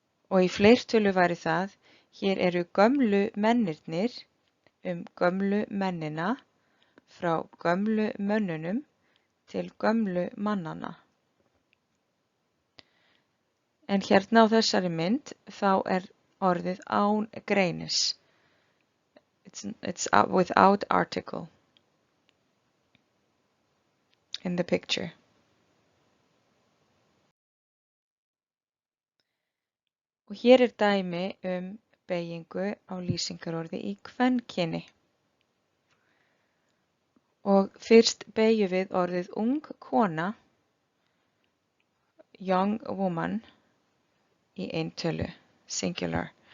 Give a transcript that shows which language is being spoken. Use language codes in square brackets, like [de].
[is] Og í fleirtölu væri það, hér eru gömlu mennirnir gömlu mennina, frá gömlu mönnunum til gömlu mannana. En hérna á þessari mynd þá er orðið án greinis. [en] It's without article in the picture. [is] Og hér er dæmi beygingu á lýsingarorði í kvenkyni. Og fyrst beygjum við orðið ung kona, [en] young woman, [is] í eintölu, singular.